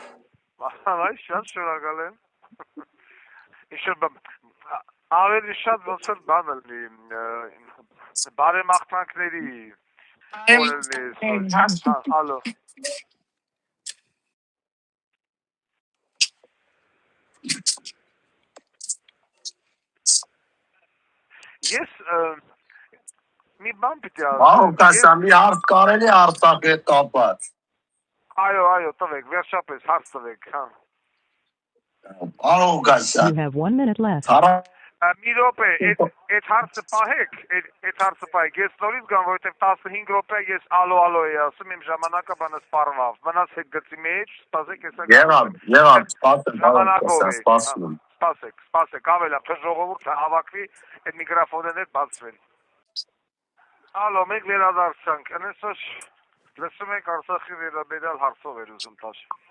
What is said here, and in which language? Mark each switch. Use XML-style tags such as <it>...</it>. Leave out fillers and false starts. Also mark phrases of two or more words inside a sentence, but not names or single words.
<hy>Այ շատ շնորհակալ եմ։ Ավելի շատ ոնց որ բան լինի, բարեմաղթանքների Ալո։ Ես մի բան պիտի ասեմ։ Պարոն Ղուկասյան, մի հարց կարելի է Արցախի հետ կապված։ Այո, տվեք, վերջապես հարց տվեք, հա։ Պարոն Ղուկասյան։</hy> <en>You have 1 minute left.</en> <hy>Մի րոպե, այդ հարցը պահեք, ես նորից գամ, որովհետև 15 րոպե ես ալո էի ասում, իմ ժամանակը բանը սպառվավ, մնացեք գծի մեջ, սպասեք, հեսա Եղավ, սպասեմ, պարոն Ղուկասյան, սպասում եմ։ Սպասեք, ավելա, թե ժողովուրդը հավաքվի, այդ միկրոֆոնները բացվեն։ Ալո, մենք վերադարձանք, այսօր լսում ենք Արցախի վերաբերյալ հարցով էր ուզում տալ։</hy>